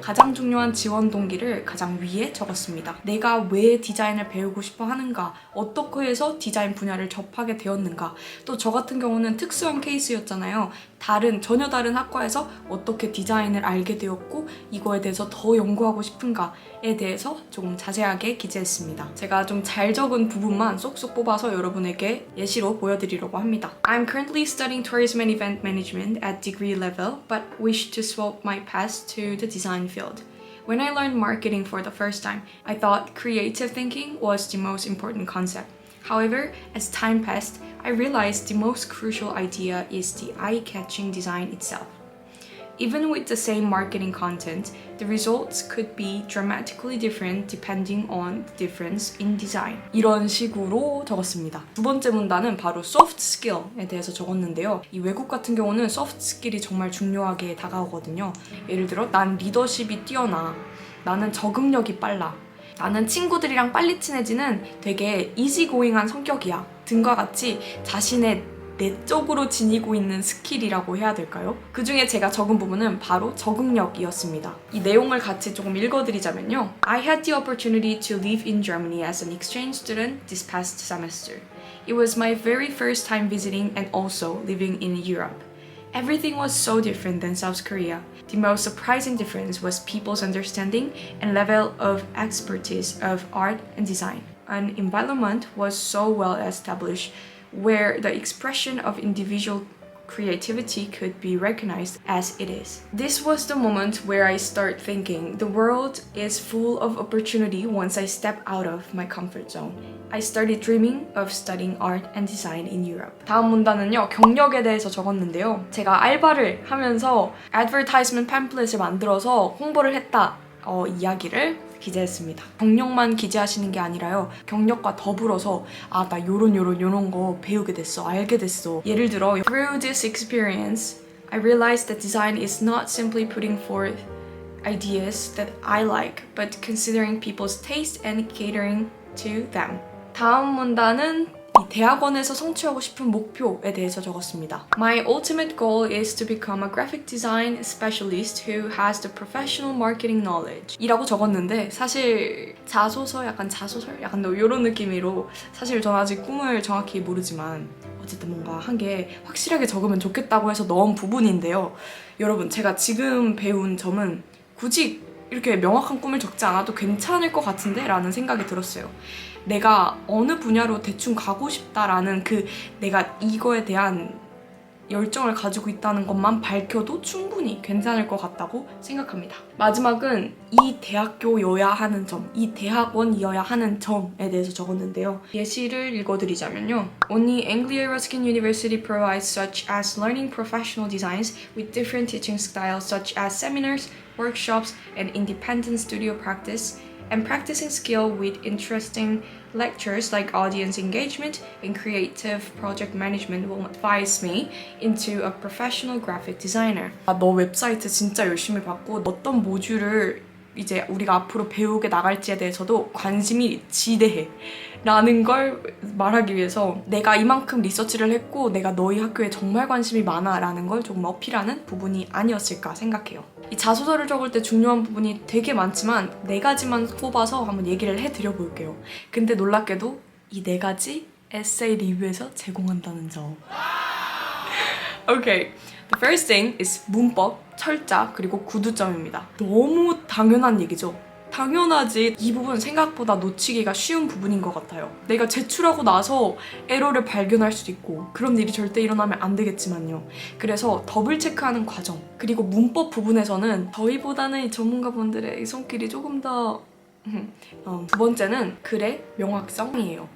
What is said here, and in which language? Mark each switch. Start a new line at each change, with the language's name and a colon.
Korean: 가장 중요한 지원 동기를 가장 위에 적었습니다. 내가 왜 디자인을 배우고 싶어 하는가, 어떻게 해서 디자인 분야를 접하게 되었는가, 또 저 같은 경우는 특수한 케이스였잖아요. 전혀 다른 학과에서 어떻게 디자인을 알게 되었고 이거에 대해서 더 연구하고 싶은가에 대해서 조금 자세하게 기재했습니다. 제가 좀 잘 적은 부분만 쏙쏙 뽑아서 여러분에게 예시로 보여드리려고 합니다.
English: I'm currently studying tourism and event management at degree level, but wish to swap my path to the design field. When I learned marketing for the first time, I thought creative thinking was the most important concept. However, as time passed, I realized the most crucial idea is the eye-catching design itself. Even with the same marketing content, the results could be dramatically different depending on the difference in design.
Korean: 이런 식으로 적었습니다. 두 번째 문단은 바로 soft skill에 대해서 적었는데요. 이 외국 같은 경우는 soft skill이 정말 중요하게 다가오거든요. 예를 들어, 난 리더십이 뛰어나, 나는 적응력이 빨라, 나는 친구들이랑 빨리 친해지는 되게 이지고잉한 성격이야 등과 같이 자신의 내적으로 지니고 있는 스킬이라고 해야 될까요? 그 중에 제가 적은 부분은 바로 적응력이었습니다. 이 내용을 같이 조금 읽어드리자면요.
English: I had the opportunity to live in Germany as an exchange student this past semester. It was my very first time visiting and also living in Europe. Everything was so different than South Korea. The most surprising difference was people's understanding and level of expertise of art and design. An environment was so well established where the expression of individual creativity could be recognized as it is. This was the moment where I start thinking the world is full of opportunity once I step out of my comfort zone. I started dreaming of studying art and design in Europe.
Korean: 다음 문단은요, 경력에 대해서 적었는데요. 제가 알바를 하면서 advertisement pamphlet을 만들어서 홍보를 했다 이야기를 기재했습니다. 경력만 기재하시는 게 아니라요, 경력과 더불어서 나 요런 거 배우게 됐어, 알게 됐어. 예를 들어,
English: Through this experience, I realized that design is not simply putting forth ideas that I like, but considering people's taste and catering to them.
Korean: 다음 문단은 이 대학원에서 성취하고 싶은 목표에 대해서 적었습니다.
English: My ultimate goal is to become a graphic design specialist who has the professional marketing knowledge.
Korean: 이라고 적었는데 사실 자소서 약간 이런 느낌으로, 사실 전 아직 꿈을 정확히 모르지만 어쨌든 뭔가 한 게 확실하게 적으면 좋겠다고 해서 넣은 부분인데요. 여러분, 제가 지금 배운 점은 굳이 이렇게 명확한 꿈을 적지 않아도 괜찮을 것 같은데? 라는 생각이 들었어요. 내가 어느 분야로 대충 가고 싶다라는 내가 이거에 대한 열정을 가지고 있다는 것만 밝혀도 충분히 괜찮을 것 같다고 생각합니다. 마지막은 이 대학교여야 하는 점, 이 대학원이어야 하는 점에 대해서 적었는데요. 예시를 읽어드리자면요.
English: Only Anglia-Ruskin University provides such as learning professional designs with different teaching styles such as seminars, workshops, and independent studio practice, and practicing skill with interesting lectures like audience engagement and creative project management will advise me into a professional graphic designer.
Korean: 너 웹사이트 진짜 열심히 봤고 어떤 모듈을 이제 우리가 앞으로 배우게 나갈지에 대해서도 관심이 지대해 라는 걸 말하기 위해서 내가 이만큼 리서치를 했고 내가 너희 학교에 정말 관심이 많아 라는 걸 조금 어필하는 부분이 아니었을까 생각해요. 이 자소서를 적을 때 중요한 부분이 되게 많지만 4가지만 꼽아서 한번 얘기를 해드려 볼게요. 근데 놀랍게도 이 4가지 에세이 리뷰에서 제공한다는 점.
English: Okay, the first thing is
Korean: 문법, 철자, 그리고 구두점입니다. 너무 당연한 얘기죠. 당연하지. 이 부분 생각보다 놓치기가 쉬운 부분인 것 같아요. 내가 제출하고 나서 에러를 발견할 수도 있고 그런 일이 절대 일어나면 안 되겠지만요. 그래서 더블 체크하는 과정, 그리고 문법 부분에서는 저희보다는 전문가분들의 손길이 조금 더 두 번째는 글의 명확성이에요.